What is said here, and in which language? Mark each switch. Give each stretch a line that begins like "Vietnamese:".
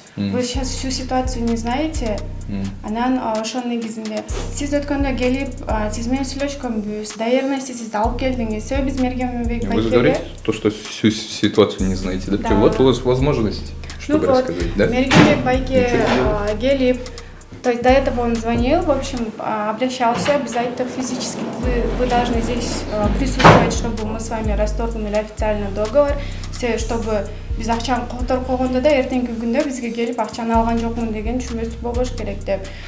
Russian: Вы сейчас всю ситуацию не знаете.
Kyrgyz: Анан ошонун негизинде сиз өткөндө келип, сиз менен сүйлөшкөнбүз, доверенности сизди алып келдиңиз. Себеби биз Мергенбек байкеге...
Russian: Вы говорите то, что всю ситуацию не знаете, да? Вот у вас возможность, чтобы рассказать, да? Мергенбек байке келип, то есть до этого он звонил, в общем, обращался, обязательно физически вы должны здесь присутствовать, чтобы мы с вами расторгнули официально договор, чтобы
Kyrgyz: биз акчаны которуп койгондо да эртеңки күндө бизге келип акчаны алган жокмун деген түшүнбөстүк болбош керек деп.